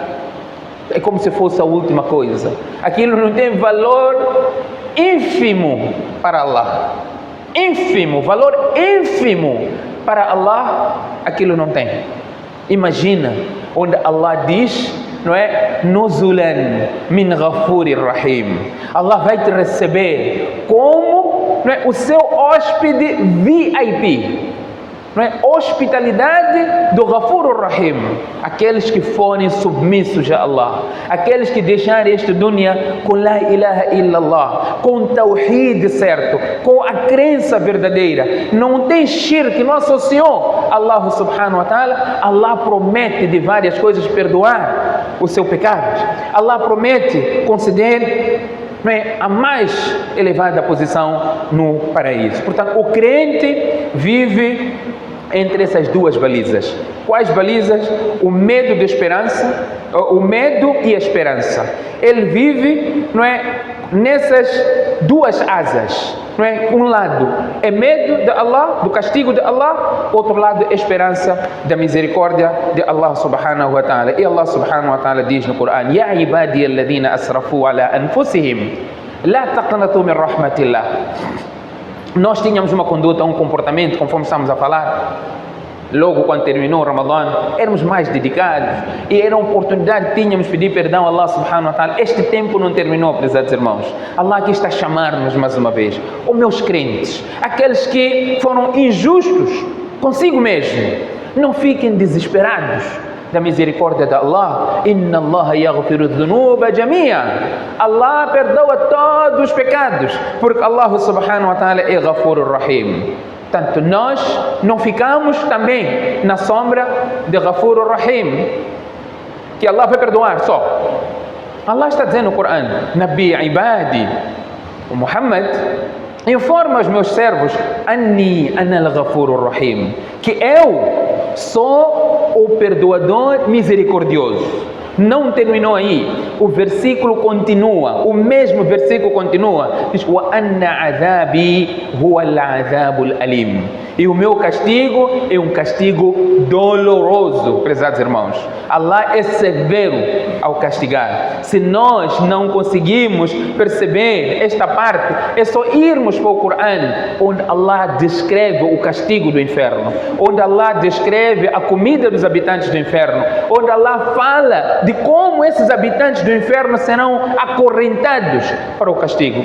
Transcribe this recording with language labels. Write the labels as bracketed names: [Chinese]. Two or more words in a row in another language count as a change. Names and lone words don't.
[Portuguese] É como se fosse a última coisa. Aquilo não tem valor ínfimo para Allah. Ínfimo, valor ínfimo para Allah, aquilo não tem. Imagina onde Allah diz, não é? [Arabic] نزلا من غفور رحيم. [Portuguese] Allah vai te receber como, não é? O seu hóspede VIP, não é? Hospitalidade do Ghafurur Rahim. Aqueles que forem submissos a Allah, aqueles que deixarem este dunya com [Arabic] لا إله إلا الله, [Portuguese] com tawhid certo, com a crença verdadeira, não tem shirk, não associou Allah [Arabic] سبحانه وتعالى. [Portuguese] Allah promete de várias coisas perdoar o seu pecado. Allah promete conceder, não é, a mais elevada posição no paraíso. Portanto, o crente vive entre essas duas balizas. Quais balizas? O medo de esperança, o medo e a esperança. Ele vive, não é, nessas duas asas, não é? Um lado é medo de Allah, do castigo de Allah, outro lado é esperança da misericórdia de Allah [Arabic] سبحانه وتعالى. [Portuguese] E Allah [Arabic] سبحانه وتعالى [Portuguese] diz no Corão: [Arabic] يا عبادي الذين أسرفوا على أنفسهم لا تقنطوا من رحمة الله. [Portuguese] Nós tínhamos uma conduta, um comportamento, conforme estamos a falar, logo quando terminou o Ramadã, éramos mais dedicados e era uma oportunidade que tínhamos de pedir perdão a Allah [Arabic] سبحانه وتعالى. [Portuguese] Este tempo não terminou, prezados irmãos. Allah aqui está a chamar-nos mais uma vez. Os meus crentes, aqueles que foram injustos consigo mesmo, não fiquem desesperados da misericórdia de Allah. [Arabic] إن الله يغفر الذنوب جميعا. [Portuguese] Allah perdoa todos os pecados, porque Allah [Arabic] سبحانه وتعالى [Portuguese] é Ghafurur Rahim. Portanto, nós não ficamos também na sombra de Ghafurur Rahim, que Allah vai perdoar só. Allah está dizendo no Corão: [Arabic] نبئ عبادي, [Portuguese] o Muhammad, informa os meus servos, [Arabic] أني أنا الغفور الرحيم, [Portuguese] que eu sou o perdoador misericordioso. Não terminou aí, o versículo continua, o mesmo versículo continua, diz: [Arabic] وأن عذابي هو العذاب الأليم. [Portuguese] E o meu castigo é um castigo doloroso, prezados irmãos. Allah é severo ao castigar. Se nós não conseguimos perceber esta parte, é só irmos para o Corão, onde Allah descreve o castigo do inferno, onde Allah descreve a comida dos habitantes do inferno, onde Allah fala de como esses habitantes do inferno serão acorrentados para o castigo.